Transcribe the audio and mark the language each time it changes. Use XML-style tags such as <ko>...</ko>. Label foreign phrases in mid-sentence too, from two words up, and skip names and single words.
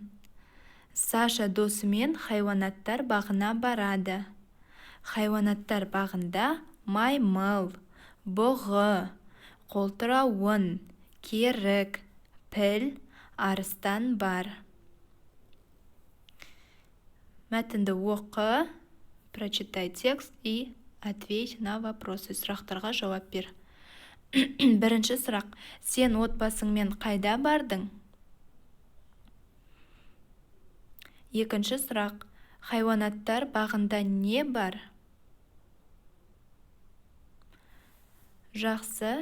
<kk>Саша досымен хайуанаттар бағына барады. Хайуанаттар бағында маймыл, бұғы, қолтырауын, керік, піл, арыстан бар. Мәтінді оқы,</kk> <ru>прочитай текст и ответь на вопросы.</ru> <kk>Сұрақтарға жауап бер. Бірінші сұрақ. Сен отбасыңмен қайда бардың? Екінші сұрақ. Хайуанаттар бағында не бар? Жақсы.</kk>